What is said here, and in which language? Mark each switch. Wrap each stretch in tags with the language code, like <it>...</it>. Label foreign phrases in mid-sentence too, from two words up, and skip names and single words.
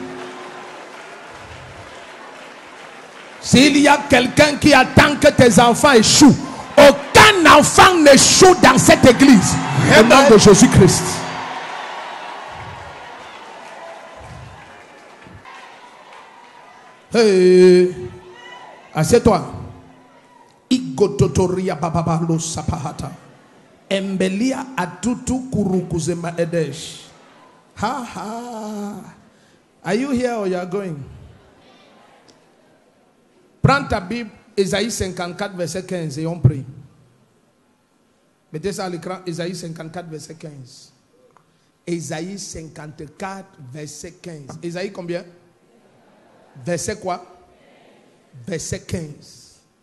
<fr>S'il y a quelqu'un qui attend que tes enfants échouent, aucun enfant n'échoue dans cette église. Au nom de Jésus-Christ. Hey. Assieds-toi. Igototoria bababalo sapahata. Embelia atutu kurukuzema edesh. Ha ha.</fr> <en>Are you here or you are going?</en> <fr>Prends ta Bible, Ésaïe 54, verset 15, et on prie. Mettez ça à l'écran, Ésaïe 54, verset 15. Ésaïe 54, verset 15. Ésaïe combien? Verset quoi? Verset 15.</fr>